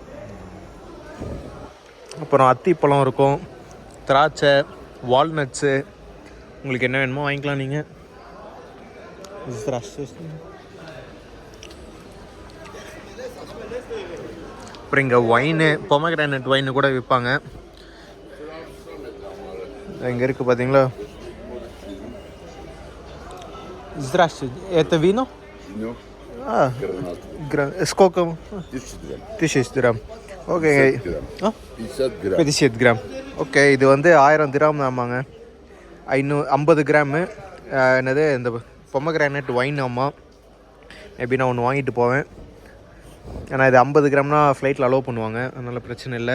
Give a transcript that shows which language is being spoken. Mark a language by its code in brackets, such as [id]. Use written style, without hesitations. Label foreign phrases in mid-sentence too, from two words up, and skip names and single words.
[ta] அப்புறம் அத்திப்பழம் இருக்கும், திராட்சை, வால்நட்ஸு, உங்களுக்கு என்ன வேணுமோ வாங்கிக்கலாம் நீங்கள். அப்புறம் இங்கே [en] wine, pomegranate wine [ta] கூட விற்பாங்க. இங்கே இருக்குது பார்த்தீங்களா. [ru] Это вино? Сколько? 1000 dirham. [ta] ஓகே, 50 கிராம். ஓகே, இது வந்து 1000 திராம் ஆமாங்க, 550 கிராமு. என்னது இந்த [en] pomegranate wine. [ta] ஆமாம், மேபி நான் ஒன்று வாங்கிட்டு போவேன். ஏன்னா இது 50 கிராம்னா ஃப்ளைட்டில் அலோவ் பண்ணுவாங்க, அதனால் பிரச்சனை இல்லை.